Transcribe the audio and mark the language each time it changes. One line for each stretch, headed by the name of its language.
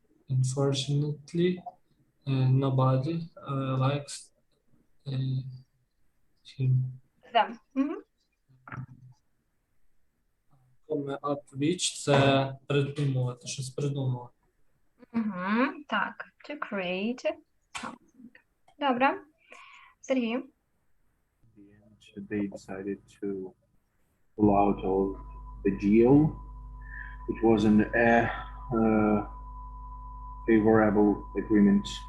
English: Unfortunately, nobody likes him. Them. Come up with
Ukrainian: – це придумувати, щось придумувати. Так,
English: to create something.
Ukrainian: Добре. Сергій?
English: They decided to pull out of the deal. It wasn't a favorable agreement.